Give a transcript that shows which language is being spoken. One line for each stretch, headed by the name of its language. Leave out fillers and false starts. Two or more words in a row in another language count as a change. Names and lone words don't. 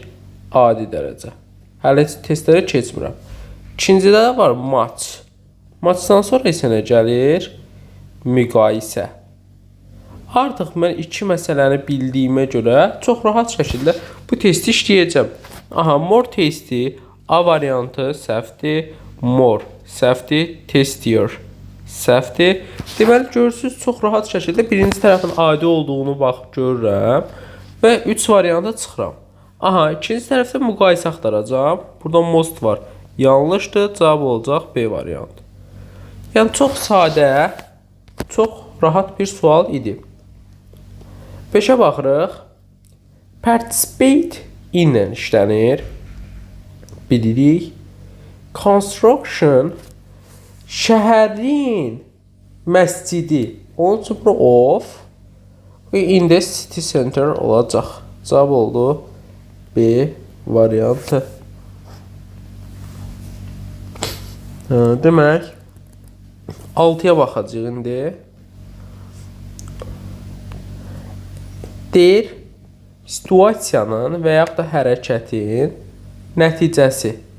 Azerbaijani: Adi dərəcə. Hələ testlərə keçmirəm. İkincidə də var match. Matchdan sonra isə nə gəlir? Müqayisə. Artıq mən 2 məsələni bildiyimə görə çox rahat şəkildə bu testi işləyəcəm. Aha,
English: more tasty.
Azerbaijani: A variantı səhvdir. More səhvdir. Tastier səhvdir. Deməli görürsünüz çox rahat şəkildə birinci tərəfin adi olduğunu baxıb görürəm və 3 varianta çıxıram. Aha, ikinci tərəfdə müqayisə axtaracağam. Burada most var. Yanlışdır. Cavab olacaq B variantı. Yəni çox sadə, çox rahat bir sual idi. 5-ə baxırıq. Participate ilə işlənir. Bilirik. Construction Şəhərin məscidi. Onun üçün bura of. Və
English: in the city center
Azerbaijani: olacaq. Cavab oldu B variantı. Demək 6-ya baxacağıq indi. Deyir, situasiyanın və yaxud da hərəkətin nəticəsi.